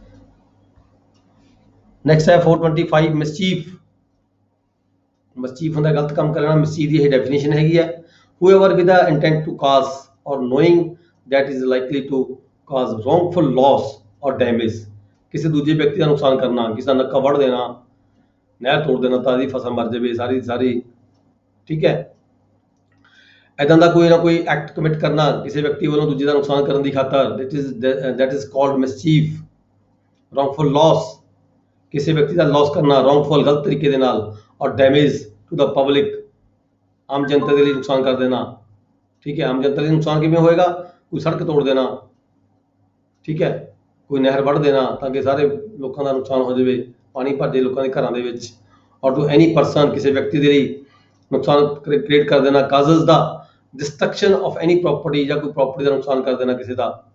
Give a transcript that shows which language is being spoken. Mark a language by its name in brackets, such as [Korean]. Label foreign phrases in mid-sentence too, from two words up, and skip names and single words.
[Punjabi] ਨੈਕਸਟ ਹੈ 425 ਮਿਸਚੀਫ ਹੁੰਦਾ ਗਲਤ ਕੰਮ ਕਰਨਾ। ਮਿਸਚੀਫ ਦੀ ਇਹ ਡੈਫੀਨੇਸ਼ਨ ਹੈਗੀ ਹੈ, [English] whoever with the intent to cause or knowing that is likely to cause wrongful loss or damage, [Punjabi] ਕਿਸੇ ਦੂਜੇ ਵਿਅਕਤੀ ਦਾ ਨੁਕਸਾਨ ਕਰਨਾ, ਕਿਸੇ ਦਾ ਨੱਕਾ ਵੱਢ ਦੇਣਾ, ਨਹਿਰ ਤੋੜ ਦੇਣਾ ਤਾਂ ਦੀ ਫਸਲ ਮਰ ਜਾਵੇ ਸਾਰੀ, ਠੀਕ ਹੈ, ਇੱਦਾਂ ਦਾ ਕੋਈ ਨਾ ਕੋਈ [English] act commit [Punjabi] ਕਰਨਾ ਕਿਸੇ ਵਿਅਕਤੀ ਵੱਲੋਂ ਦੂਜੇ ਦਾ ਨੁਕਸਾਨ ਕਰਨ ਦੀ ਖਾਤਰ, [English] that is called mischief। wrongful loss, [Punjabi] ਕਿਸੇ ਵਿਅਕਤੀ ਦਾ ਲਾਸ ਕਰਨਾ wrongful ਗਲਤ ਤਰੀਕੇ ਦੇ ਨਾਲ, ਔਰ [English] damage to the public, [Punjabi] ਆਮ ਜਨਤਾ ਦੇ ਲਈ ਨੁਕਸਾਨ ਕਰ ਦੇਣਾ, ਠੀਕ ਹੈ। ਆਮ ਜਨਤਾ ਲਈ ਨੁਕਸਾਨ ਕਿਵੇਂ ਹੋਏਗਾ, ਕੋਈ ਸੜਕ ਤੋੜ ਦੇਣਾ, ਠੀਕ ਹੈ, ਕੋਈ ਨਹਿਰ ਵੱਢ ਦੇਣਾ ਤਾਂ ਕਿ ਸਾਰੇ ਲੋਕਾਂ ਦਾ ਨੁਕਸਾਨ ਹੋ ਜਾਵੇ, ਪਾਣੀ ਭਰ ਜਾਵੇ ਲੋਕਾਂ ਦੇ ਘਰਾਂ ਦੇ ਵਿੱਚ, ਔਰ [English] to any person, [Punjabi] ਕਿਸੇ ਵਿਅਕਤੀ ਦੇ ਲਈ ਨੁਕਸਾਨ ਕ੍ਰੀਏਟ ਕਰ ਦੇਣਾ, [English] causes the destruction of any property, [Punjabi] ਜਾਂ ਕੋਈ ਪ੍ਰਾਪਰਟੀ ਦਾ ਨੁਕਸਾਨ ਕਰ ਦੇਣਾ ਕਿਸੇ ਦਾ,